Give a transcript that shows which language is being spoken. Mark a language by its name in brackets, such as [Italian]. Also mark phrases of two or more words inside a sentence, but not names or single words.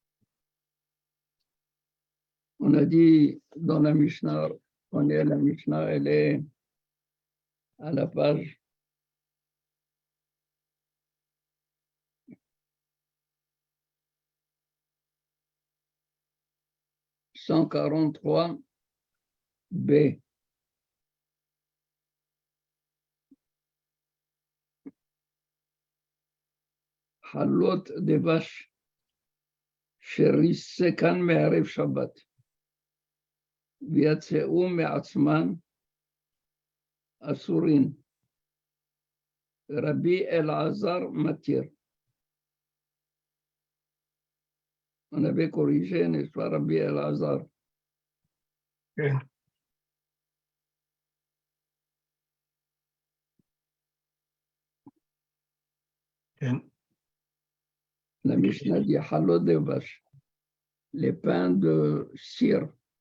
[French] On a dit dans la Mishnah, la Mishnah, elle est à la page 143 B. Halot des vaches, [Hebrew] שריסקן מערב שבת, ויצאו מעצמן אסורין. רבי אלעזר מתיר. [French] On avait corrigé, n'est-ce pas, Rabbi Elazar? La Mishnah dit halot de vache, les pains de cire.